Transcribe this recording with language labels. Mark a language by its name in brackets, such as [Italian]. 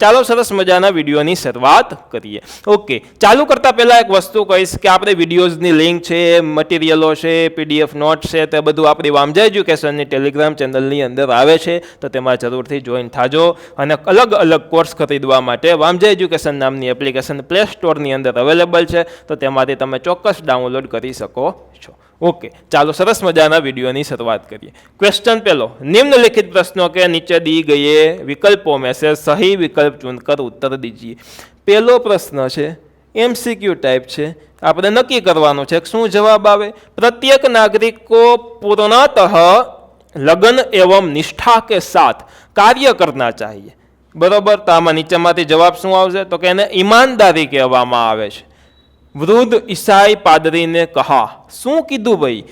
[Gujarati] ચાલો સરસ મજાના વિડીયોની શરૂઆત કરીએ। ઓકે, ચાલુ કરતા પહેલા એક વસ્તુ કહીશ કે આપણે વિડીયોઝની લિંક છે, મટીરિયલો છે, પીડીએફ નોટ છે, તે બધું આપણી વામજા એજ્યુકેશનની ટેલિગ્રામ ચેનલની અંદર આવે છે, તો તેમાં જરૂરથી જોઈન થાજો। અને અલગ અલગ કોર્સ ખરીદવા માટે વામજા એજ્યુકેશન નામની એપ્લિકેશન પ્લે સ્ટોરની અંદર અવેલેબલ છે, તો તેમાંથી તમે ચોક્કસ डाउनलोड કરી શકો છો। ओके, ચાલો સરસ મજાના વિડીયોની શરૂઆત કરીએ। [Hindi] क्वेश्चन पहलो, निम्नलिखित प्रश्नों के नीचे दी गए विकल्पों में से सही विकल्प चुनकर उत्तर दीजिए। पहलो प्रश्न है एमसीक्यू टाइप है, [Gujarati] આપણે નક્કી કરવાનું છે શું જવાબ આવે। [Hindi] प्रत्येक नागरिक को पूर्णतः लगन एवं निष्ठा के साथ कार्य करना चाहिए, बराबर। [Gujarati] तो आमा नीचेमांथी जवाब શું આવશે? તો કે એને ઈમાનદારી કહેવામાં આવે છે। [Hindi] वृद्ध ईसाई पादरी ने कहा, [Gujarati] शू कीधु भाई?